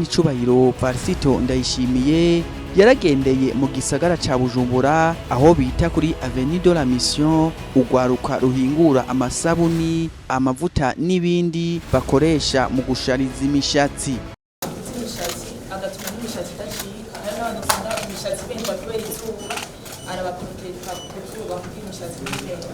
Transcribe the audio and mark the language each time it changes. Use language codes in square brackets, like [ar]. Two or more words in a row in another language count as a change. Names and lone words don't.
[rn] icubahiro Varsito Ndayishimiye yaragendeye mu gisagara ca Bujumbura aho bita kuri Avenue de la Mission ugwaruka ruhingura amasabuni amavuta n'ibindi bakoresha mu gushariza imishatsi agatuma n'imishatsi idacika hari n'abantu usanga imishatsi ibendwa kubera izuba arabaproteka kuzuba kuko imishatsi n'ibendwa